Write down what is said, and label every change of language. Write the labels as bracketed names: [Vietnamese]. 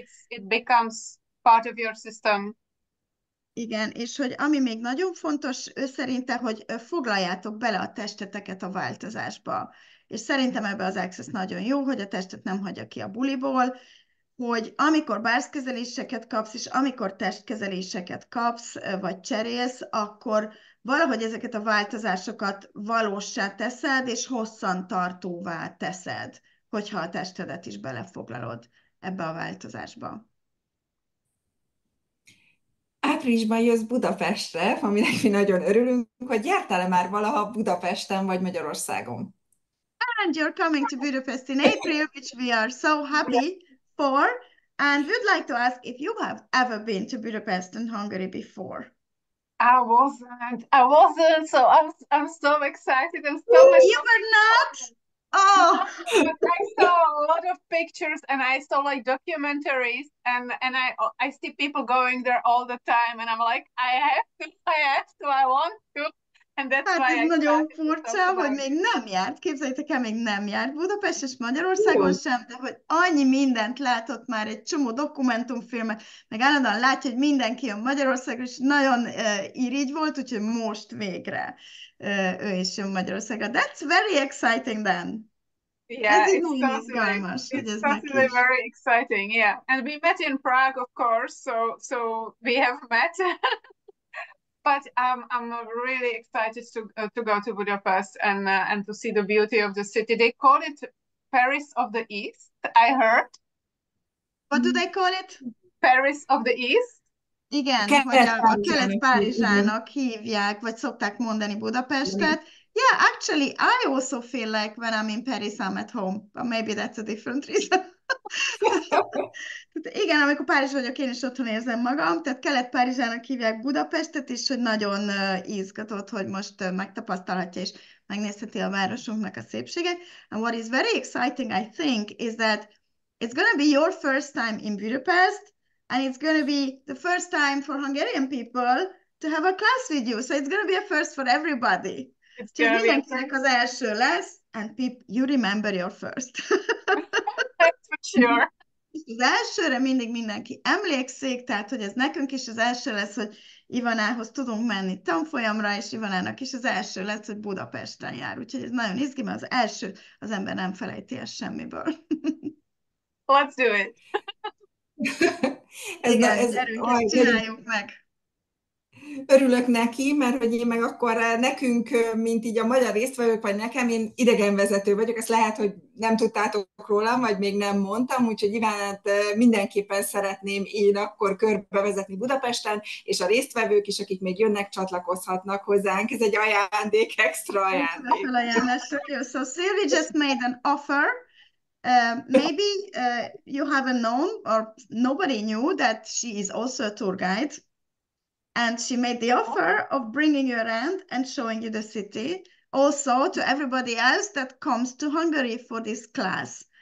[English] It becomes part of your system. [Hungarian] Igen, és hogy ami még nagyon fontos, ő szerinte, hogy foglaljátok bele a testeteket a változásba. És szerintem ebbe az Access nagyon jó, hogy a testet nem hagyja ki a buliból, hogy amikor bárzkezeléseket kapsz, és amikor testkezeléseket kapsz, vagy cserélsz, akkor valahogy ezeket a változásokat valóssá teszed, és hosszantartóvá teszed, hogyha a testedet is belefoglalod ebbe a változásba. Áprilisban jössz Budapestre, aminek mi nagyon örülünk, hogy jártál-e már valaha Budapesten vagy Magyarországon? [English] And you're coming to Budapest in April, which we are so happy for. And we'd like to ask if you have ever been to Budapest in Hungary before. I wasn't. So I'm so excited and so much. You were not? Oh, but I saw a lot of pictures and I saw like documentaries and I see people going there all the time and I'm like, I want to. And that's [Hungarian] hát [English] why [Hungarian] ez nagyon furcsa, hogy még nem járt, képzeljétek el, még nem járt Budapest és Magyarországon sem, de hogy annyi mindent látott már, egy csomó dokumentumfilmet, meg állandóan látja, hogy mindenki jön Magyarországon, és nagyon irigy volt, úgyhogy most végre ő is jön Magyarországra. [English] That's very exciting then. Yeah, it's totally very exciting. Yeah, and we met in Prague, of course. So we have met. But I'm really excited to go to Budapest and to see the beauty of the city. They call it Paris of the East, I heard. What do they call it? Paris of the East. [Hungarian] Igen, hogy a Kelet-Párizsának hívják, vagy szokták mondani Budapestet. [English] Yeah, actually, I also feel like when I'm in Paris, I'm at home. But maybe that's a different reason. [Hungarian] Igen, amikor Párizs vagyok, én is otthon érzem magam, tehát Kelet-Párizsának hívják Budapestet is, hogy nagyon izgatott, hogy most megtapasztalhatja és megnézheti a városunknak a szépséget. [English] And what is very exciting, I think, is that it's going to be your first time in Budapest, and it's going to be the first time for Hungarian people to have a class with you. So it's going to be a first for everybody. [Hungarian] Úgyhogy mindenkinek az első lesz, [English] and you remember your first. That's for sure. [Hungarian] Az elsőre mindig mindenki emlékszik, tehát hogy ez nekünk is az első lesz, hogy Ivanához tudunk menni tanfolyamra, és Ivanának is az első lesz, hogy Budapesten jár. Úgyhogy ez nagyon izgi, mert az első az ember nem felejti el semmiből. [English] Let's do it. [Hungarian] Igen, gyerünk, ezt csináljuk meg. Örülök neki, mert hogy én meg akkor nekünk, mint így a magyar résztvevők, vagy nekem, én idegenvezető vagyok, ezt lehet, hogy nem tudtátok rólam, vagy még nem mondtam, úgyhogy Ivánát mindenképpen szeretném én akkor körbevezetni Budapesten, és a résztvevők is, akik még jönnek, csatlakozhatnak hozzánk. Ez egy ajándék, extra ajándék. [English] So Sylvie just made an offer. Maybe you haven't known, or nobody knew that she is also a tour guide. And she made the offer of bringing you around and showing you the city, also to everybody else that comes to Hungary for this class.